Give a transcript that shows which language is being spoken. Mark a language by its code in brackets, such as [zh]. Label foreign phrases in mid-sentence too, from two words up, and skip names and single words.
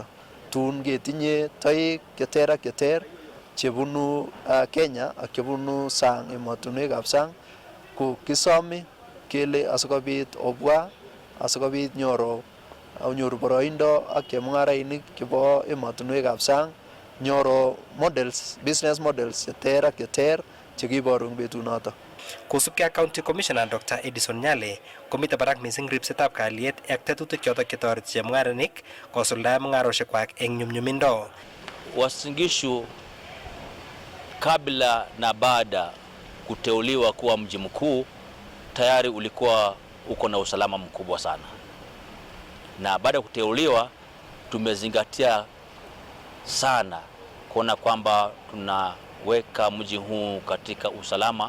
[kln] Tun ketinye toek cheter ak cheter chebunu Kenya ak chebunu sang emotinwekab sang ko kisome kele asikobit obwa asikobit nyoru boroindo ak chemung'arainik chebo emotinwekab sang nyoru [en] models, business models [kln] cheter ak cheter chekiboru eng betunoto. Kosubkei ak County Commissioner Dr. Edison Nyale komite barak mising ripsetab kalyet ak tetutik chotok chetoreti chemung'arainik kosuldae mung'arosiekwak eng nyumnyumindo. [sw] Uasin Gishu kabla na baada kuteuliwa kuwa mji mkuu tayari ulikuwa uko na usalama mkubwa sana, na baada ya kuteuliwa tumezingatia sana kuona kwamba tunaweka mji huu katika usalama.